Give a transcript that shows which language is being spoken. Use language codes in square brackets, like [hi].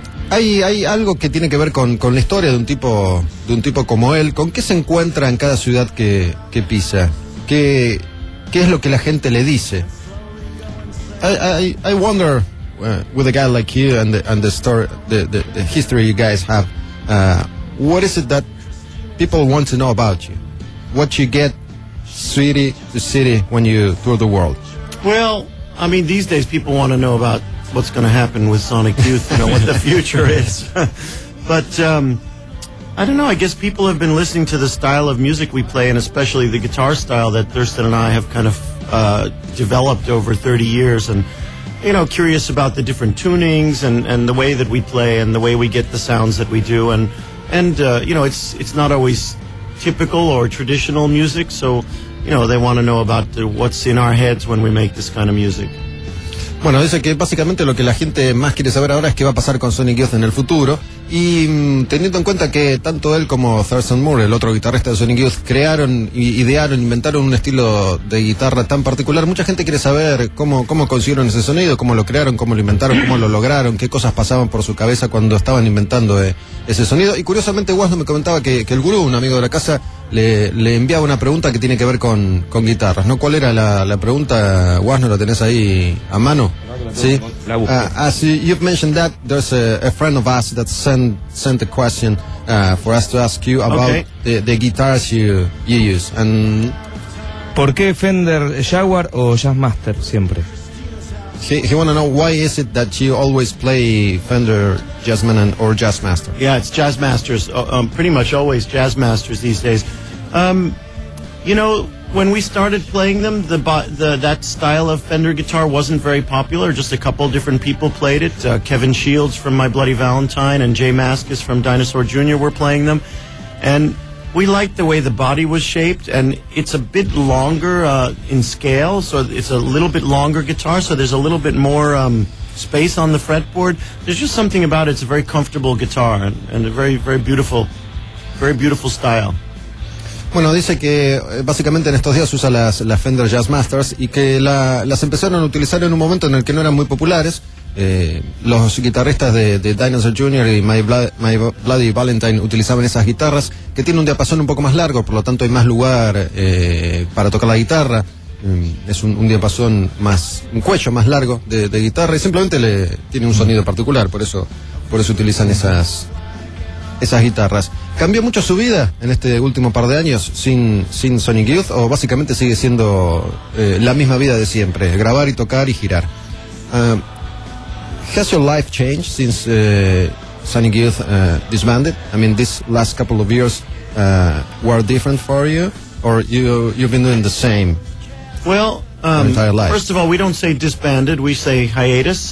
[es] Hay algo que tiene que ver con la historia de un tipo como él. ¿Con qué se encuentra en cada ciudad que pisa? ¿Qué es lo que la gente le dice? [en] I wonder. With a guy like you and the story, the history you guys have, what is it that people want to know about you? What you get city to city when you tour the world? Well, I mean, these days people want to know about what's going to happen with Sonic Youth, you know, what the future is. But I don't know, I guess people have been listening to the style of music we play, and especially the guitar style that Thurston and I have kind of developed over 30 years, and you know, curious about the different tunings and the way that we play and the way we get the sounds that we do. And you know, it's not always typical or traditional music. So, you know, they want to know about what's in our heads when we make this kind of music. [es] Bueno, dice que básicamente lo que la gente más quiere saber ahora es qué va a pasar con Sonic Youth en el futuro. Y teniendo en cuenta que tanto él como Thurston Moore, el otro guitarrista de Sonic Youth, crearon, idearon, inventaron un estilo de guitarra tan particular, mucha gente quiere saber cómo consiguieron ese sonido, cómo lo crearon, cómo lo inventaron, cómo lo lograron, qué cosas pasaban por su cabeza cuando estaban inventando ese sonido. Y curiosamente, Wasno me comentaba que el gurú, un amigo de la casa, le enviaba una pregunta que tiene que ver con guitarras, ¿no? ¿Cuál era la pregunta, Wasno? ¿La tenés ahí a mano? Sí. [en] As you've mentioned that, there's a friend of us that sent a question for us to ask you about the guitars you use. And [es] ¿por qué Fender Jaguar o Jazzmaster siempre? [en] He want to know, why is it that you always play Fender Jazzman and or Jazzmaster? Yeah, it's Jazzmasters, pretty much always Jazzmasters these days. You know, when we started playing them, that style of Fender guitar wasn't very popular. Just a couple different people played it. Kevin Shields from My Bloody Valentine and Jay Maskus from Dinosaur Jr. were playing them. And we liked the way the body was shaped, and it's a bit longer in scale, so it's a little bit longer guitar, so there's a little bit more space on the fretboard. There's just something about it. It's a very comfortable guitar and a very, very beautiful style. [es] Bueno, dice que básicamente en estos días usa las Fender Jazzmasters y que las empezaron a utilizar en un momento en el que no eran muy populares. Los guitarristas de Dinosaur Jr. y My Bloody Valentine utilizaban esas guitarras que tienen un diapasón un poco más largo, por lo tanto hay más lugar para tocar la guitarra. Es un diapasón más, un cuello más largo de guitarra, y simplemente tiene un sonido particular, por eso utilizan esas guitarras. ¿Cambió mucho su vida en este último par de años sin Sonic Youth, o básicamente sigue siendo la misma vida de siempre, grabar y tocar y girar? [en] Has your life changed since Sonic Youth disbanded? I mean, these last couple of years were different for you, or you've been doing the same? Well, entire life? First of all, we don't say disbanded, we say hiatus.